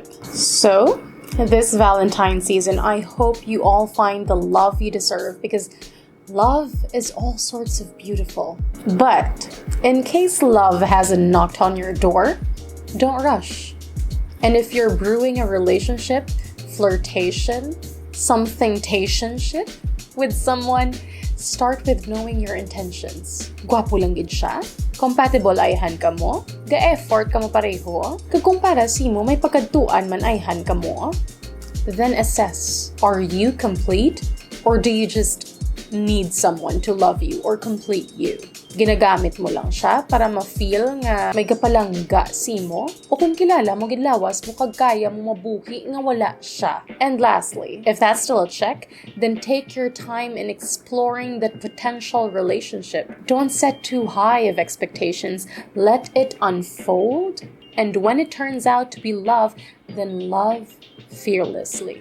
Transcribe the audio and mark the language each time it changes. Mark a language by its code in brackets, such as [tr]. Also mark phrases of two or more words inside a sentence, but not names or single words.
[en] So, this Valentine season, I hope you all find the love you deserve, because love is all sorts of beautiful. But in case love hasn't knocked on your door, don't rush. And if you're brewing a relationship, flirtation, something-tationship with someone, start with knowing your intentions. [hil] Gwapo lang gid siya? Compatible ayhan ka mo? Ga-effort ka mo pareho? Kagkumpara si mo, may pagkadtuan man ayhan ka mo? [en] Then assess, are you complete? Or do you just need someone to love you or complete you? [hil] Ginagamit mo lang siya para ma-feel nga may kapalangga si mo? O kung kilala mo gidlawas mo kagkaya mo mabuhi nga wala siya? [en] And lastly, if that's still a check, then take your time in exploring that potential relationship. Don't set too high of expectations. Let it unfold. And when it turns out to be love, then love fearlessly.